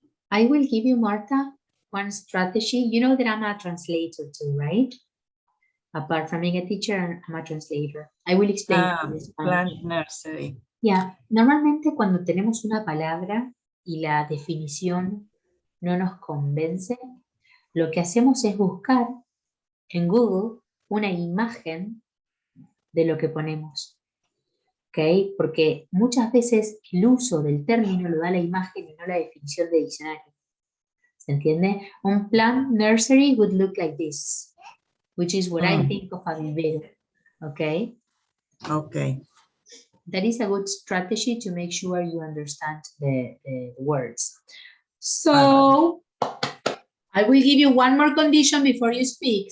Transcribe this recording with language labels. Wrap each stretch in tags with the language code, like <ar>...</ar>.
<en>I will give you, Marta, one strategy. You know that I'm a translator too, right? Apart from being a teacher, I'm a translator. I will explain to you this one. Plant nursery.</en> <es>Yeah, normalmente cuando tenemos una palabra y la definición no nos convence, lo que hacemos es buscar en Google una imagen de lo que ponemos. ¿Ok? Porque muchas veces el uso del término lo da la imagen y no la definición de diccionario. ¿Se entiende?</es> <en>Un plant nursery would look like this, which is what I think of a vivero. Okay? Okay. That is a good strategy to make sure you understand the words. So, I will give you one more condition before you speak.</en>